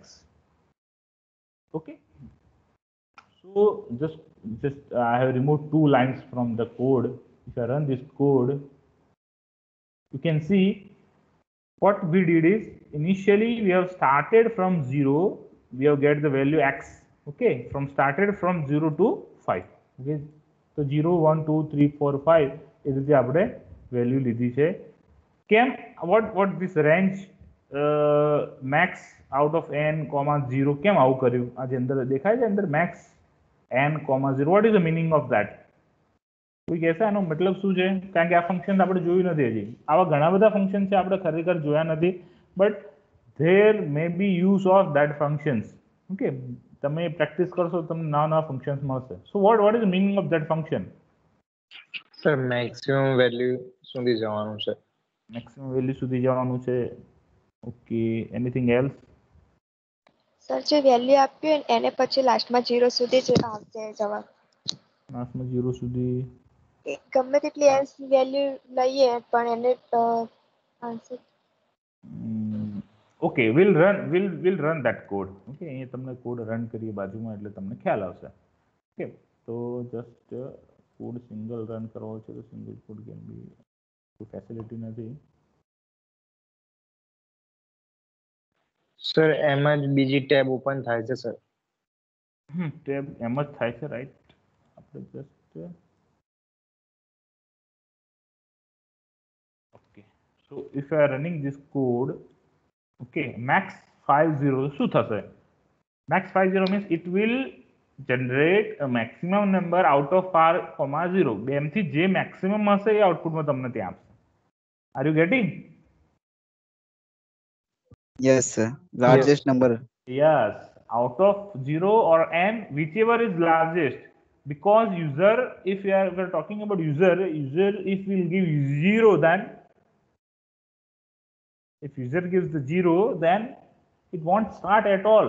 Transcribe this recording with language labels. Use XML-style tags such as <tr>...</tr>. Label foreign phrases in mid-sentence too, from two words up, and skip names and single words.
<en>Okay, so just I have removed 2 lines from the code. If I run this code, you can see what we did is, initially we have started from 0, we have get the value x. Okay, started from 0 to 5. Okay, so 0 1 2 3 4 5</en> <gu>એ રીતે આપણે વેલ્યુ લીધી છે. કેમ,</gu> <en>what this range max out of n, 0,</en> <gu>કેમ આવું કર્યું? આ જે અંદર દેખાય છે અંદર</gu> <en>max n, 0, what is the meaning of that?</en> <gu>કોઈ કહેશે આનો મતલબ શું છે? કારણ કે આ ફંક્શન આપણે જોયું નથી હજી. આવા ઘણા બધા ફંક્શન છે આપણે ખરેખર જોયા નથી,</gu> <en>but there may be use of that functions.</en> <gu>Okay, તમે પ્રેક્ટિસ કરશો તમને નવા ફંક્શન્સ મળશે.</gu> <en>So what is the meaning of that function?</en> <gu>સર</gu> <en>maximum value</en> <gu>સુધી જવાનું છે.</gu> <en>maximum value</en> <gu>સુધી જવાનું છે. ઓકે,</gu> <en>anything else?</en> <gu>સર જે વેલ્યુ આપ્યું એને પછી લાસ્ટમાં 0 સુધી જ આવશે જવાબ. લાસ્ટમાં 0 સુધી ગમે તેટલી</gu> <en>else value</en> <gu>લઈએ પણ એને આન્સર. ઓકે,</gu> <en>we'll run that code.</en> <gu>Okay, અહીંયા તમને</gu> <en>code run</en> <gu>કરીએ બાજુમાં એટલે તમને ખ્યાલ આવશે. ઓકે, તો</gu> <en>just code single run</en> <gu>કરવો છે તો</gu> <en>single code can be,</en> <gu>કોઈ ફેસિલિટી નથી. સર એમાં જ બીજી</gu> <en>tab open</en> <gu>થાય છે સર. ટેબ એમ જ થાય છે, રાઈટ? આપણે</gu> <en>just okay, so if I are running this code, okay, max 50</en> <gu>શું થશે?</gu> <en>max 50 means it will generate a maximum number out of r, 0</en> <gu>બેમથી જે maximum હશે એ આઉટપુટમાં તમને ત્યાં આપશે.</gu> <en>Are you getting? Yes, sir. Largest number. Yes, out of 0 or n, whichever is largest. Because user, if we're talking about user, if we'll give 0, then if user gives the 0, then it won't start at all.</en>